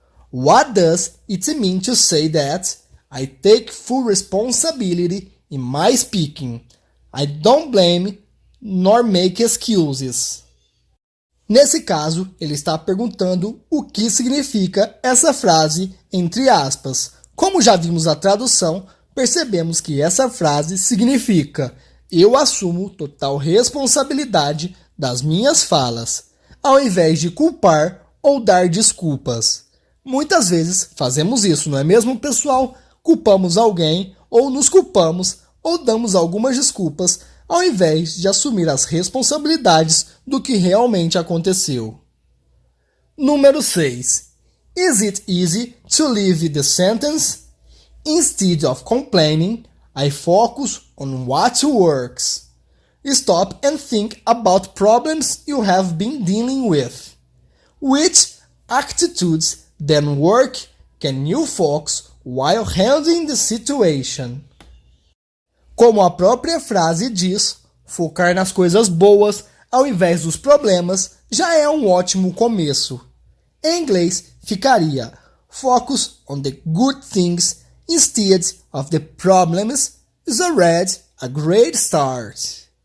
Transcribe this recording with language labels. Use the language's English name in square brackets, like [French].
[English] What does it mean to say that I take full responsibility in my speaking? I don't blame nor make excuses. [Portuguese] Nesse caso, ele está perguntando o que significa essa frase entre aspas. Como já vimos a tradução, percebemos que essa frase significa: eu assumo total responsabilidade das minhas falas, ao invés de culpar ou dar desculpas. Muitas vezes fazemos isso, não é mesmo, pessoal? Culpamos alguém, ou nos culpamos, ou damos algumas desculpas, ao invés de assumir as responsabilidades do que realmente aconteceu. Número 6. [English] Is it easy to leave the sentence? Instead of complaining, I focus on what works. Stop and think about problems you have been dealing with. Which attitudes then work can you focus while handling the situation? [Portuguese] Como a própria frase diz, focar nas coisas boas ao invés dos problemas já é um ótimo começo. Em inglês ficaria: [English] Focus on the good things instead of the problems is already a great start.